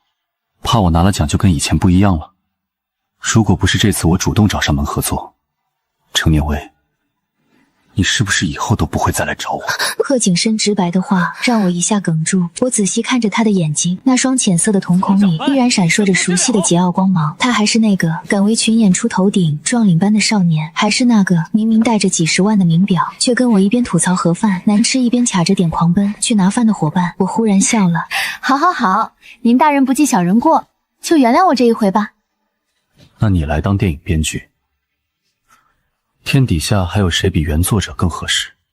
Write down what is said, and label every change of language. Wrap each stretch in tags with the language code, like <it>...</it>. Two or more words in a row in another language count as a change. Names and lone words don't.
<zh>怕我拿了獎就跟以前不一樣了？如果不是這次我主动找上門合作，程念威，你是不是以後都不會再來找我？賀景深直白的話讓我一下哽住。我仔細看着他的眼睛，那雙淺色的瞳孔裡依然閃爍着熟悉的桀驁光芒。他還是那個敢為群演出頭頂撞領班的少年，還是那個明明帶着幾十萬的名表，卻跟我一邊吐槽盒飯難吃一邊卡着點狂奔去拿飯的夥伴。我忽然笑了。好，您大人不計小人過，就原諒我這一回吧。那你來當電影編劇，天底下還有誰比原作者更合適？</zh>